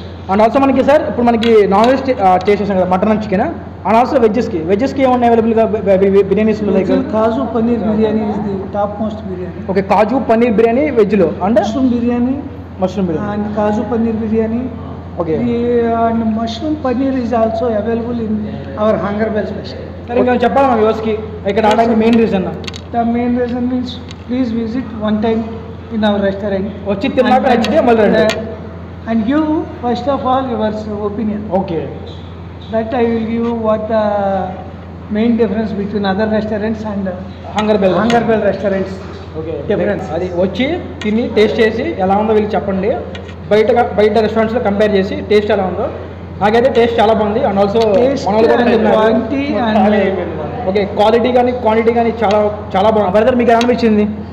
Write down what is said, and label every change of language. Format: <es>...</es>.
<en>and also</en> <te>మనకి sir ఇప్పుడు మనకి నాన్ వెజ్ చేసేసాం కదా mutton and chicken. And also వెజ్జెస్కి ఏమన్నా అవైలబుల్గా బిర్యానీస్లో like</te> <en>Kaju paneer biryani is the top most biryani.</en> <te>Okay, కాజు పన్నీర్ బిర్యానీ వెజ్లో and mushroom biryani biryani</te> <en>and kaju paneer biryani. Okay. And mushroom paneer is also available in our Hunger Bell special.</en> <te>సరే ఇంకా చెప్పాలి మా వ్యూవర్స్కి ఇక్కడ రావడానికి main reason.</te> <en>The main reason means please visit one time in our restaurant.</en> <te>వచ్చి తిన్నాక నచ్చితే మళ్ళీ రండి.</te> <en>And give first of all your opinion. Okay, That I will give what the main difference between other restaurants and Hunger Bell restaurants. Okay, Difference.</en> <te>అది వచ్చి తిని taste చేసి ఎలా ఉందో వీళ్ళు చెప్పండి. బయట రెస్టారెంట్స్లో కంపేర్ చేసి టేస్ట్ ఎలా ఉందో. నాకైతే టేస్ట్ చాలా బాగుంది.</te> <en>and also Quality and</en> <te>okay, quantity కానీ చాలా చాలా బాగుంది. బ్రదర్ మీకు ఎలా అనిపించింది?</te>